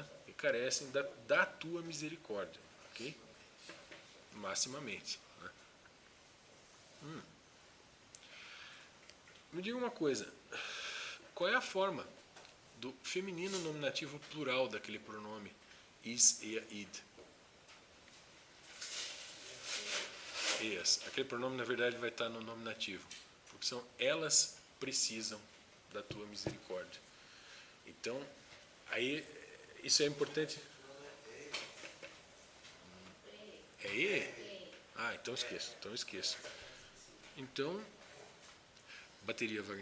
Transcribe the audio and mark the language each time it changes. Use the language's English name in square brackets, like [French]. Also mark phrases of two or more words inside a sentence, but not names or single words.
[Portuguese] E carecem da tua misericórdia, ok? Maximamente, né? Me diga uma coisa, qual é a forma do feminino nominativo plural daquele pronome [Latin] is, ea, id? [Portuguese] Eas. Aquele pronome, na verdade, vai estar no nominativo, porque são elas precisam da tua misericórdia. Então, aí, isso é importante. É E? Ah, então esqueço. Então, bateria vai...